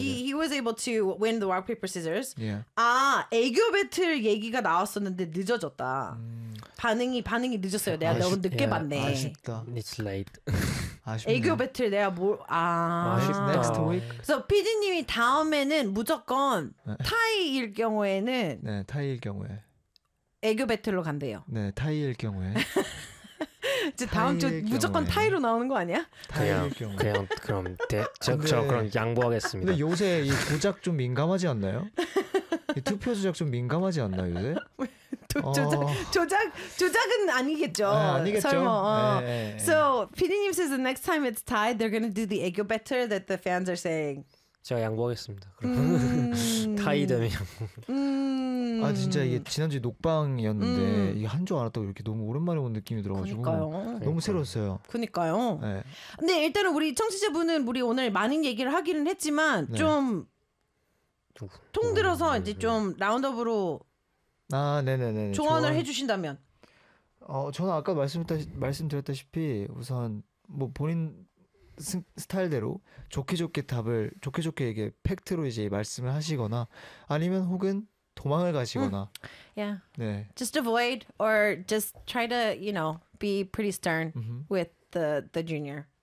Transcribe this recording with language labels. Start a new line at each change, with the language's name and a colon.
English: he was able to win the rock paper scissors. Yeah.
Korean: 아, 애교 배틀 얘기가 나왔었는데 늦어졌다. 반응이 늦었어요. 내가 너무 늦게 yeah. 봤네. 아쉽다.
English: It's late.
Korean: 아쉽네요. 애교 배틀 내가 뭘
English: next week.
Korean: So PD님이 다음에는 무조건 타이일 경우에는 네 타이일 경우에 애교 배틀로 간대요. 네 타이일 경우에 이제 다음 주 무조건 타이로 나오는 거 아니야? 그냥 경우 그냥 그럼 저 그럼 양보하겠습니다. 근데 요새 이 조작 좀 민감하지 않나요? 이 투표 조작 좀 민감하지 않나요 요새? 조작은 아니겠죠. 네, 아니겠죠.
English: 설마, So, PD님 says the next time it's tied, they're gonna do the ego better that the fans are saying.
Korean: 제가 양보하겠습니다. 타이드면. 아 진짜 이게 지난주 녹방이었는데 이게 한 줄 알았다고 이렇게 너무 오랜만에 온 느낌이 들어가지고 그니까요. 너무 새로웠어요. 그니까요. 네. 근데 일단은 우리 청취자분은 우리 오늘 많은 얘기를 하기는 했지만 네. 좀 통들어서 이제 좀 라운드업으로. 아, 네네네네. 조언을 해주신다면? 저는 아까 말씀드렸다시피 우선 뭐 본인 스타일대로 좋게 좋게 답을 좋게 좋게 이게 팩트로 이제 말씀을 하시거나 아니면 혹은 도망을 가시거나.
English: Yeah.
Korean: 네.
English: Just avoid or just try to you know be pretty stern with the junior.